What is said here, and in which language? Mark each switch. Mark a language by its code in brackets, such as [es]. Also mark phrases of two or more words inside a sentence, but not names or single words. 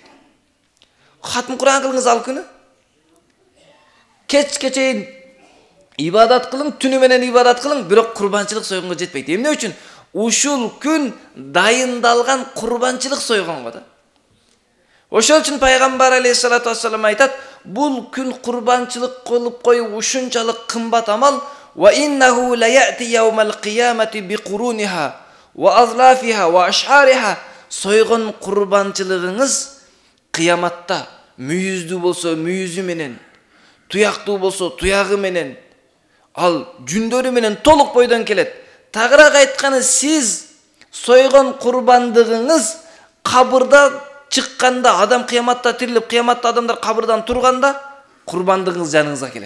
[ky] Хатым Кур'ан кылыңыз ал күнү. Кечке чейин ибадат кылың, түнү менен ибадат кылың, бирок курбанчылык сойгонго жетпейт. Эмне үчүн? Ушул күн дайындалган курбанчылык сойгонго да. Ошол үчүн пайгамбар [ar] عليه الصلاة والسلام [ky] айтат: "Бул күн курбанчылык кылып коюу ушунчалык кымбат амал. [ar] وإنه ليأتي يوم القيامة بقرونها وأظلافها وأشعارها." [ky] Сойгон курбанчылыгыңыз кыяматта мүйүздүү болсо мүйүзү менен, туяктуу болсо туягы менен, ал жүндөрү менен толук бойдон келет. Тагыраак айтканы, сиз сойгон курбандыгыңыз кабырда чыкканда, адам кыяматта тирилип, кыяматта адамдар кабырдан турганда, курбандыгыңыз жаныңызга келет.